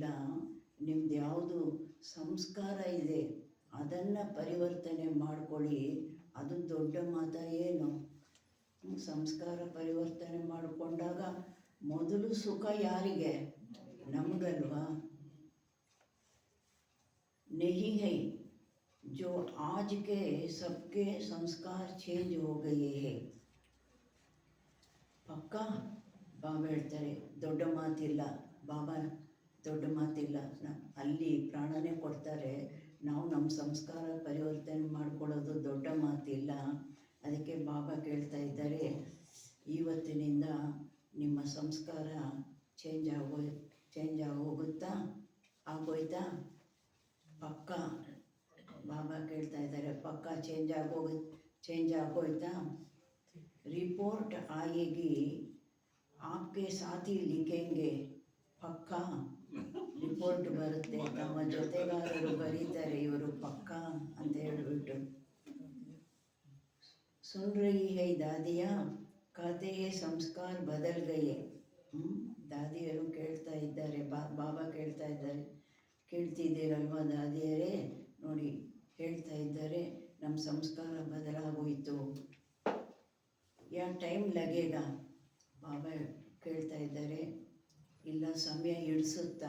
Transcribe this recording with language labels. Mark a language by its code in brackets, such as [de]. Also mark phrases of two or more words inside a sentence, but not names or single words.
[kn] ನಿಮ್ದು ಯಾವುದು ಸಂಸ್ಕಾರ ಇದೆ ಅದನ್ನು ಪರಿವರ್ತನೆ ಮಾಡ್ಕೊಳ್ಳಿ. ಅದು ದೊಡ್ಡ ಮಾತ ಏನು? ಸಂಸ್ಕಾರ ಪರಿವರ್ತನೆ ಮಾಡಿಕೊಂಡಾಗ ಮೊದಲು ಸುಖ ಯಾರಿಗೆ? ನಮಗಲ್ವಾ? [hi] नहीं है जो आज के सबके संस्कार चेंज हो गए हैं. [kn] ಪಕ್ಕಾ ಬಾಬಾ ಹೇಳ್ತಾರೆ, ದೊಡ್ಡ ಮಾತಿಲ್ಲ. ಬಾಬಾ ದೊಡ್ಡ ಮಾತಿಲ್ಲ. ಅಲ್ಲಿ ಪ್ರಾಣನೇ ಕೊಡ್ತಾರೆ. ನಾವು ನಮ್ಮ ಸಂಸ್ಕಾರ ಪರಿವರ್ತನೆ ಮಾಡ್ಕೊಳ್ಳೋದು ದೊಡ್ಡ ಮಾತಿಲ್ಲ. ಅದಕ್ಕೆ ಬಾಬಾ ಕೇಳ್ತಾ ಇದ್ದಾರೆ, ಇವತ್ತಿನಿಂದ ನಿಮ್ಮ ಸಂಸ್ಕಾರ ಚೇಂಜ್ ಆಗೋಗುತ್ತಾ? ಆಗೋಯ್ತಾ? ಪಕ್ಕ ಬಾಬಾ ಕೇಳ್ತಾ ಇದ್ದಾರೆ, ಪಕ್ಕ ಚೇಂಜ್ ಆಗೋಯ್ತಾ? [hi] रिपोर्ट आएगी, आपके साथी लिखेंगे. [kn] ಪಕ್ಕ ರಿಪೋರ್ಟ್ ಬರುತ್ತೆ, ತಮ್ಮ ಜೊತೆಗಾರರು ಬರೀತಾರೆ, ಇವರು ಪಕ್ಕ ಅಂತ ಹೇಳ್ಬಿಟ್ಟು. [hi] सुन रही है दादिया, कहते हैं संस्कार बदल गए. [kn] ದಾದಿಯರು ಕೇಳ್ತಾ ಇದ್ದಾರೆ, ಬಾಬಾ ಕೇಳ್ತಾ ಇದ್ದಾರೆ, ಕೇಳ್ತಿದ್ದೀರಲ್ವಾ ದಾದಿಯರೇ? ನೋಡಿ ಹೇಳ್ತಾ ಇದ್ದಾರೆ, ನಮ್ಮ ಸಂಸ್ಕಾರ ಬದಲಾಗೋಯಿತು. [hi] या टाइम लगेगा? [kn] ಬಾಬಾ ಕೇಳ್ತಾ ಇದ್ದಾರೆ, ಇಲ್ಲ ಸಮಯ ಹಿಡಿಸುತ್ತಾ?